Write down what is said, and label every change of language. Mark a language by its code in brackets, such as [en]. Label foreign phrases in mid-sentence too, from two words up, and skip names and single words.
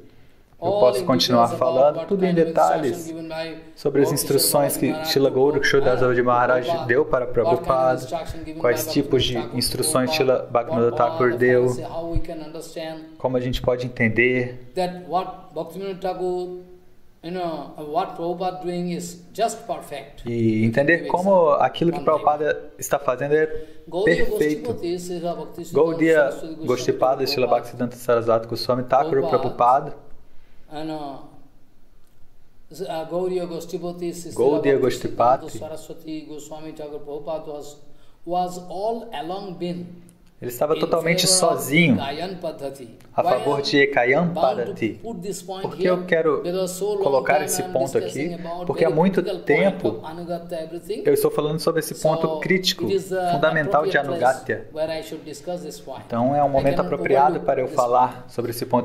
[pt] Eu posso continuar falando tudo em detalhes sobre as instruções que Srila Gaura Kishora Das Babaji Maharaj deu para Prabhupada, quais tipos de instruções Srila Bhaktivinoda Thakur deu, como a gente pode entender e entender como aquilo que Prabhupada está fazendo é perfeito. [en] Gaudiya Gostipada Srila Bhaktisiddhanta Sarasvati Goswami Thakur Prabhupada, Gaudiya Gostipati Saraswati Goswami Thakur Prabhupada was all along been. [pt] Ele estava totalmente sozinho a favor de [sa] Ekayam Padati. [pt] Por que eu quero colocar esse ponto aqui? Porque há muito tempo eu estou falando sobre esse ponto crítico, fundamental de Anugatya. Então é um momento apropriado para eu falar sobre esse ponto.